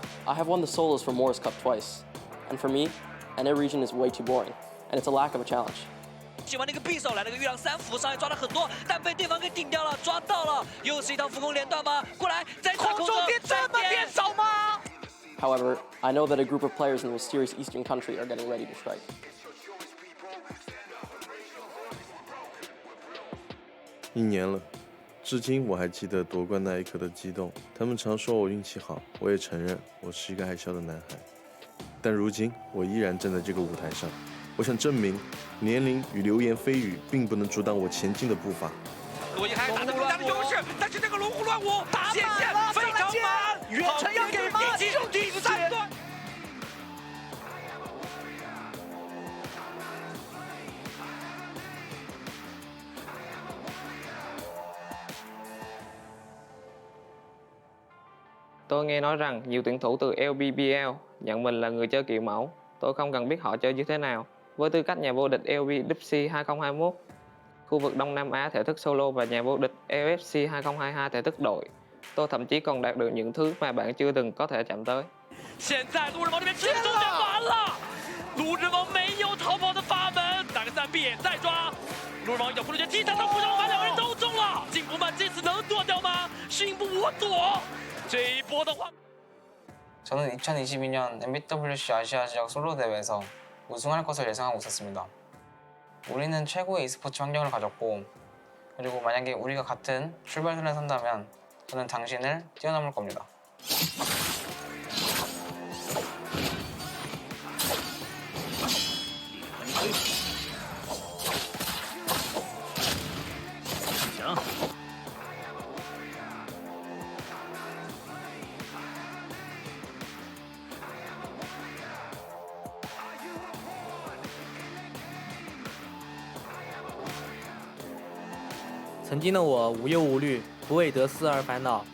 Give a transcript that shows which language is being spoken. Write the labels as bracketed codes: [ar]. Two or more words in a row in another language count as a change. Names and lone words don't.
[en] I have won the solos for Morris Cup twice, and for me, NA region is way too boring, and it's a lack of a challenge. [zh] 喜欢那个匕首来了个玉郎三伏，上来抓了很多，但被对方给顶掉了，抓到了，又是一套浮空连段吗？过来，再打空中点这么点少吗 [en] However, I know that a group of players in the mysterious eastern country are getting ready to strike. [zh] 1 年了，至今我还记得夺冠那一刻的激动。他们常说我运气好，我也承认我是一个爱笑的男孩。但如今我依然站在这个舞台上，我想证明，年龄与流言蜚语并不能阻挡我前进的步伐。罗伊还打得更加的优势，但是这个龙虎乱舞打线非常满，远程要给吗？就第3段。 [vi] Tôi nghe nói rằng nhiều tuyển thủ từ LPBL nhận mình là người chơi kiểu mẫu. Tôi không cần biết họ chơi như thế nào. Với tư cách nhà vô địch LPBC 2021, khu vực Đông Nam Á thể thức solo và nhà vô địch LFC 2022 thể thức đội, tôi thậm chí còn đạt được những thứ mà bạn chưa từng có thể chạm tới. [zh] 现在路人王这边直接中间完了，路人王没有逃跑的法门，打个3B也在抓。路人王有不能踢他的扶上把2个人都中了，进步曼这次能躲掉吗？迅步我躲，这一波的话。 [ko] 저는 2022년 MBWC 아시아 지역 솔로 대회에서 우승할 것을 예상하고 있었습니다. 우리는 최고의 e스포츠 환경을 가졌고 그리고 만약에 우리가 같은 출발선에 선다면 저는 당신을 뛰어넘을 겁니다. 자. [zh] 曾经的我无忧无虑，不为得失而烦恼。